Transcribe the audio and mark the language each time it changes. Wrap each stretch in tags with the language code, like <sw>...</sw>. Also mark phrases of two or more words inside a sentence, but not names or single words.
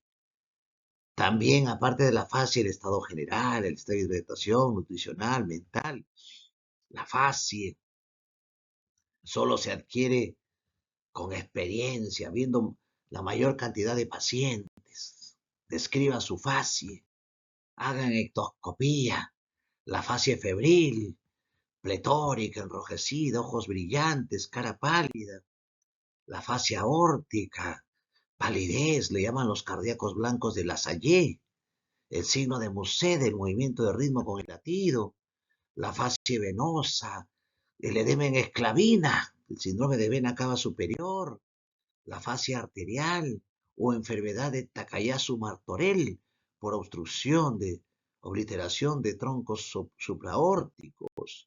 <es>También, aparte de la facie, el estado general, el estado de hidratación, nutricional, mental. La facie solo se adquiere con experiencia, viendo la mayor cantidad de pacientes. Describan su facie, hagan ectoscopía, la facie febril, pletórica, enrojecida, ojos brillantes, cara pálida, la facie aórtica, palidez, le llaman los cardíacos blancos de Lassalle, el signo de Muset, el movimiento de ritmo con el latido, la facie venosa, el edema en esclavina, el síndrome de vena cava superior, la facie arterial o enfermedad de Takayasu-Martorell por obstrucción de obliteración de troncos supraórticos.</es>